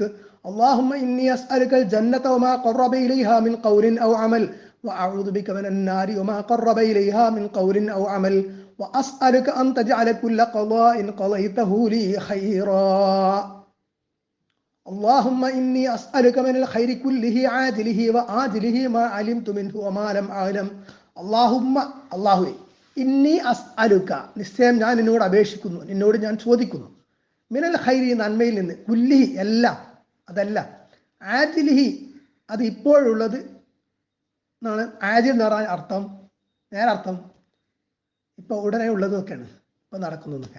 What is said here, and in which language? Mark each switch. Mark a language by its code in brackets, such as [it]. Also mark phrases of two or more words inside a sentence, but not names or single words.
[ar] اللهم إني أسألك الجنة وما قرب إليها من قول أو عمل وأعوذ بك من النار وما قرب إليها من قول أو عمل وأسألك أن تجعل كل قضاء قضيته لي خيرا. اللهم إني أسألك من الخير كله عاجله وآجله ما علمت منه وما لم أعلم. [ml] اللهم അല്ലാഹുവേ [ar] إني أسألك, [ml] നിശ്ചയം ഞാൻ നിന്നോട് അപേക്ഷിക്കുന്നു, നിന്നോട് ഞാൻ ചോദിക്കുന്നു, [ar] من الخير [ml] നന്മയിൽ നിന്ന്, കുല്ലിഹി എല്ലാം, അതല്ല, ആജിലിഹി അത് ഇപ്പോഴുള്ളത് എന്നാണ്. ആജിൽ എന്ന് പറഞ്ഞാൽ അർത്ഥം, നേരർത്ഥം ഇപ്പൊ ഉടനെ ഉള്ളതൊക്കെയാണ്, ഇപ്പൊ നടക്കുന്നതൊക്കെ.